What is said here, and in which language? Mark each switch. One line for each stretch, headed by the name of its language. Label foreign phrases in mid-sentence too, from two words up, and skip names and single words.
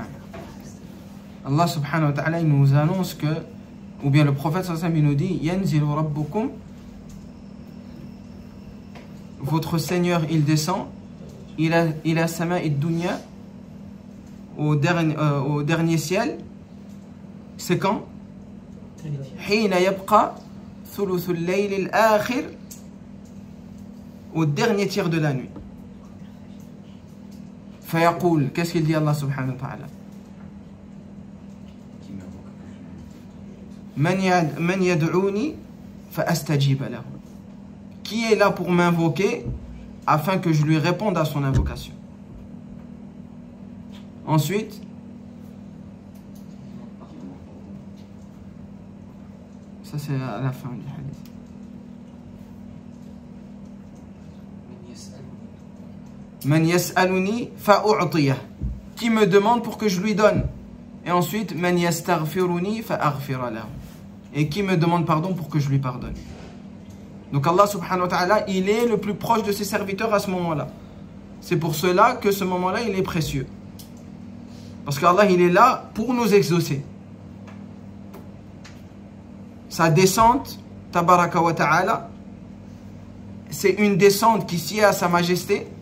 French: Allah
Arabic: سبحانه وتعالى,
French: il nous annonce que, ou bien le prophète
Arabic: صلى الله عليه وسلم,
French: il nous dit
Arabic: ينزل ربكم,
French: votre Seigneur il descend, il a
Arabic: السماء الدنيا,
French: au dernier ciel. C'est quand?
Arabic: حين يبقى ثلث الليل الآخر,
French: au dernier tiers de la nuit. Fayaqul, qu'est-ce qu'il dit Allah
Arabic: سبحانه وتعالى? من يدعوني فأستجيب له.
French: Qui est là pour m'invoquer afin que je lui réponde à son invocation? Ensuite, ça c'est à la fin du hadith.
Arabic: من يسألني فأعطيه.
French: Qui me demande pour que je lui donne? Et ensuite,
Arabic: من يستغفرني فأغفر له.
French: Et qui me demande pardon pour que je lui pardonne. Donc Allah
Arabic: سبحانه وتعالى,
French: il est le plus proche de ses serviteurs à ce moment-là. C'est pour cela que ce moment-là, il est précieux. Parce qu'Allah, il est là pour nous exaucer. Sa descente,
Arabic: تبارك وتعالى,
French: c'est une descente qui sied à sa majesté.